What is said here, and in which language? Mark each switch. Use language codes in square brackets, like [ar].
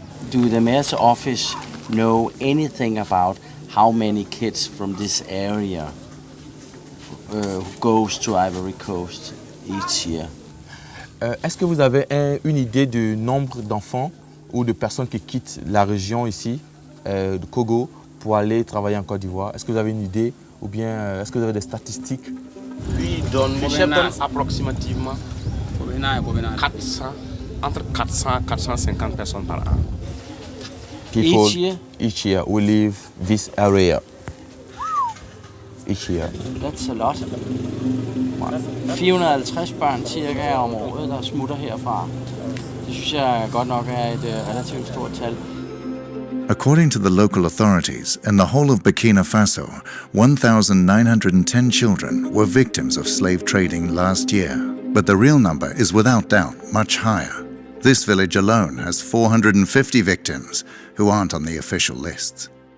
[en] Do the mayor's office know anything about how many kids from this area who goes to Ivory Coast each year? [fr] Est-ce que vous avez une idée du nombre d'enfants ou de personnes qui quittent la région ici, de Kogo, pour aller travailler en Côte d'Ivoire? Est-ce que vous avez une idée ou bien est-ce que vous avez des statistiques? Lui donne approximativement 400, entre 400 et 450 personnes par an. [en] Each year? Each year we leave this area. Each year. That's a lot. [da] 450 børn cirka om året, der smutter herfra. Det synes jeg godt nok er et relativt stort tal. [en] According to the local authorities, in the whole of Burkina Faso, 1,910 children were victims of slave trading last year. But the real number is without doubt much higher. This village alone has 450 victims who aren't on the official lists.